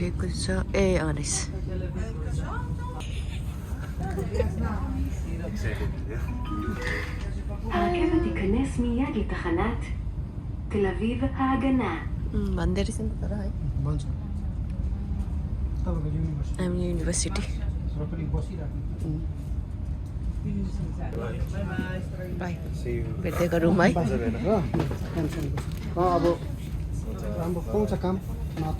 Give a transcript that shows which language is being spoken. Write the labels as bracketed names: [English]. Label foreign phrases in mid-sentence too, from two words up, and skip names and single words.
[Nepali] ए रहेछ [Hebrew] הרכבת תיכנס מיד לתחנת תל אביב ההגנה. [Nepali] भन्दै रहेछ नि त तर है भन्छ तपाईँको युनिभर्सिटी हामी युनिभर्सिटी र पनि बसिराख्नु बाई भेट्दै गरौँ है अब राम्रो पाउँछ काम मातालाई